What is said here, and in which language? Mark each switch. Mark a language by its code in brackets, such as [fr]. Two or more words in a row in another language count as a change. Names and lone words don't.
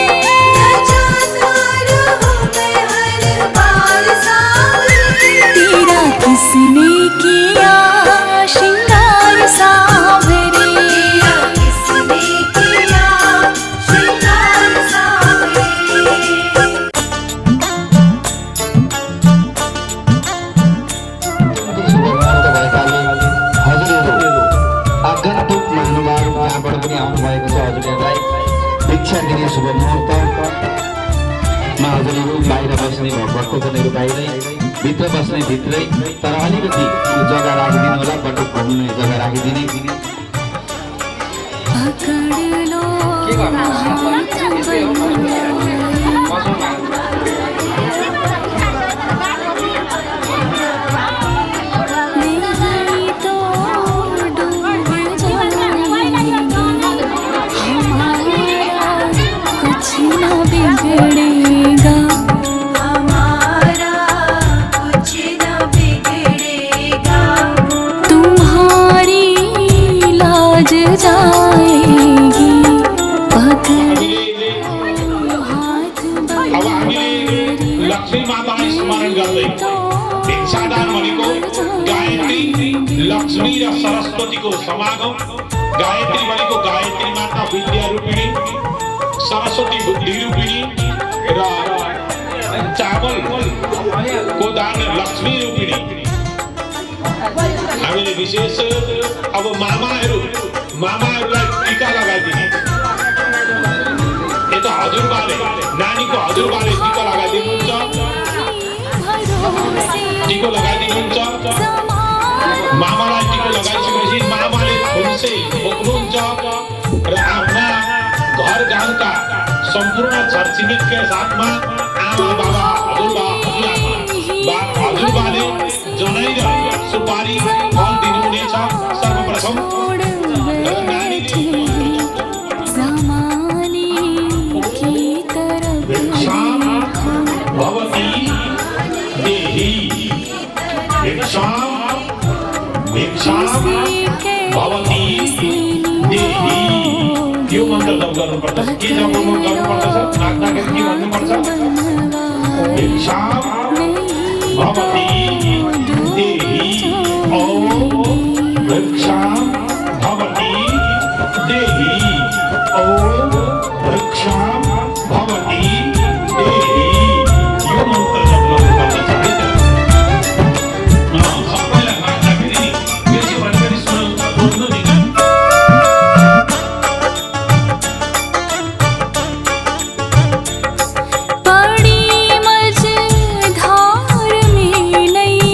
[hi] नचाता रहूं मैं हर बार सांवरे तेरा किसने किया श्रृंगार सांवरे तेरा किसने किया श्रृंगार सांवरे [ne] आगन्तुक महानुभाव जहाँबाट पनि आउनुभएको छ हजुरहरूलाई भिक्षा दिने शुभ मुहुर्तमा हजुरहरू बाहिर बस्ने भक्तको जनेहरू बाहिरै भित्र बस्ने भित्रै तर अलिकति जग्गा राखिदिनु होला बटुक घुम्ने जग्गा राखिदिने [hi] पकड़ लो नहीं तो डूब जाएंगे हमारा कुछ ना बिगड़ेगा हमारा कुछ न बिगड़ेगा तुम्हारी लाज जाएगी पकड़ हाथ [ne] अब हामीले लक्ष्मी मातालाई स्मरण गर्दै भिक्षादान भनेको गायत्री लक्ष्मी र सरस्वतीको समागम गायत्री भनेको गायत्री माता विद्या रूपिणी सरस्वती बुद्धि रूपिणी र चावलको दान लक्ष्मी रूपिणी हामीले विशेष अब मामाहरूलाई टीका लगाइदिने यता हजुरबाले नानीको हजुरबाले टीका लगाइदिनुहुन्छ टीको लगाइदिनुहुन्छ मामालाई टीको लगाइसकेपछि मामाले खुम्से बोक्नुहुन्छ र आफ्ना घर गाउँका सम्पूर्ण छरछिमेकका साथमा आमा बाबा हजुरबाले जनै र सुपारी फल दिनुहुनेछ सर्वप्रथम [hi] ज़माने की तरफ [sa] भवती देहि भिक्षां भवती देहि [ne] यो मन्त्र जप गर्नुपर्छ के जप गर्नुपर्छ नाच्दाखेरि के भन्नुपर्छ [sa] भिक्षां भवती देहि ॐ भिक्षां भवती देहि ॐ भिक्षां भवती देहि [ne] यो मन्त्र जप गर्नुपर्छ सबैलाई नाच्दाखेरि बेसी भन्दाखेरि बोल्नु दिनु [hi] पड़ी मझधार में